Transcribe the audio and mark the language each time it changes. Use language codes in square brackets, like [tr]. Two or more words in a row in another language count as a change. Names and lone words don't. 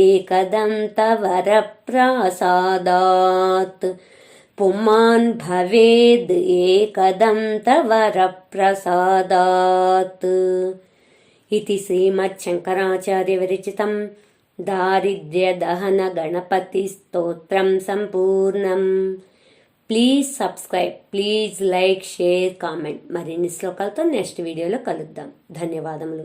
[sa] एकदन्तवरप्रसादात् पुमान् भवेद् एकदन्तवरप्रसादात् इति श्रीमच्छङ्कराचार्यविरचितं दारिद्र्यदहनगणपतिस्तोत्रं सम्पूर्णम्. [en] Please subscribe, please like, share, comment. [te] మరిన్ని శ్లోకాలతో [en] next videolo [te] కలుద్దాం. ధన్యవాదములు.